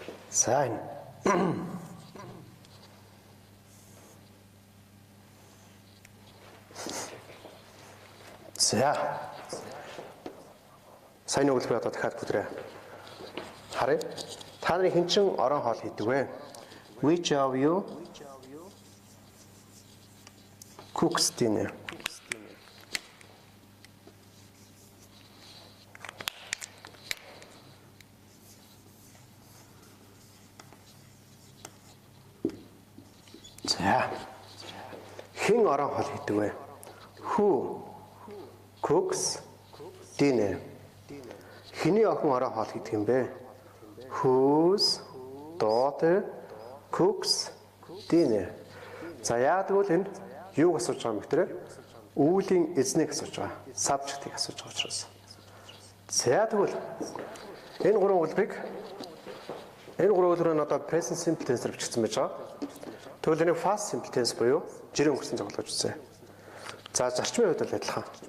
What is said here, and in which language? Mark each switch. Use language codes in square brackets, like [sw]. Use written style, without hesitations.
[mn] За энэ сайн өгүүлбэр одоо дахиад бүдрээ харъя. Та нарын хэн чин орон хоол хийдэг вэ? [en] Which of you cooks dinner? [mn] За хэн орон хоол хийдэг вэ? [en] Who cooks dinner? [mn] Хэний охин орон хоол хийдэг юм бэ? [en] Whose daughter cooks dinner? [mn] За яагаад гэвэл энэ юуг асууж байгаа юм бэ гэхээр үүлийн эзнийг асууж байгаа. Subject-ийг асууж байгаа учраас. За тэгвэл энэ гурван үйлбэрийг одоо present simple tense-ээр бичигдсэн байж байгаа. Тэгвэл энэ past simple tense буюу жирийн өнгөрсөн цогцолж үзье. За зарчмын хувьд л адилхан.